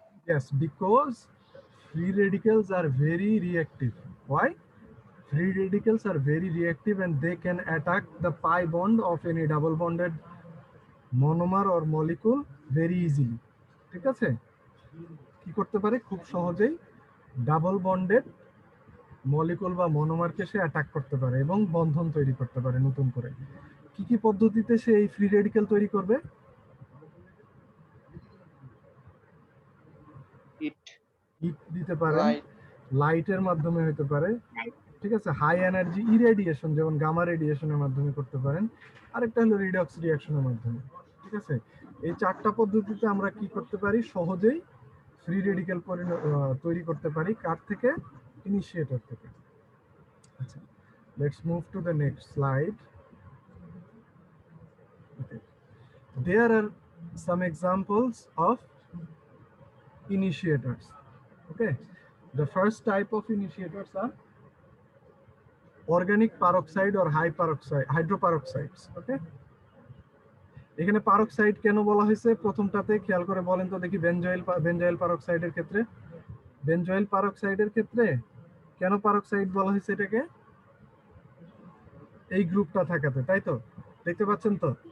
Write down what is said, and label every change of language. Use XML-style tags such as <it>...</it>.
<en>Yes, because free radicals are very reactive. Why? Free radicals are very reactive and they can attack the pi bond of any double bonded monomer or molecule very easily.</en> <bn>ঠিক আছে? কি করতে পারে? খুব সহজেই double bonded molecule বা মনোমারকে সে attack করতে পারে এবং বন্ধন তৈরি করতে পারে নতুন করে। কি কি পদ্ধতিতে সে এই ফ্রি রেডিক্যাল তৈরি করবে? হিট দিতে পারে, লাইট লাইটের মাধ্যমে হতে পারে, ঠিক আছে, হাই এনার্জি ইরেডিয়েশন যেমন গামা রেডিয়েশনের মাধ্যমে করতে পারেন, আরেকটা হলো রিডক্স রিঅ্যাকশনের মাধ্যমে। ঠিক আছে, এই চারটা পদ্ধতিতে আমরা কি করতে পারি, সহজেই ফ্রি রেডিক্যাল তৈরি করতে পারি। কার থেকে? ইনিশিয়েটর থেকে।</bn> <en>আচ্ছা, let's move to the next slide. There are some examples of initiators. Okay, the first type of initiators are organic peroxide or high peroxide hydroperoxides.</en> <bn>Okay, এখানে পারক্সাইড কেন বলা হয়েছে প্রথমটাতে খেয়াল করে বলেন তো দেখি। বেনজয়েল পারক্সাইডের ক্ষেত্রে, বেনজয়েল পারক্সাইডের ক্ষেত্রে কেন পারক্সাইড বলা হয়েছে এটাকে? এই গ্রুপটা থাকাতে, তাই তো? দেখতে পাচ্ছেন তো?</bn>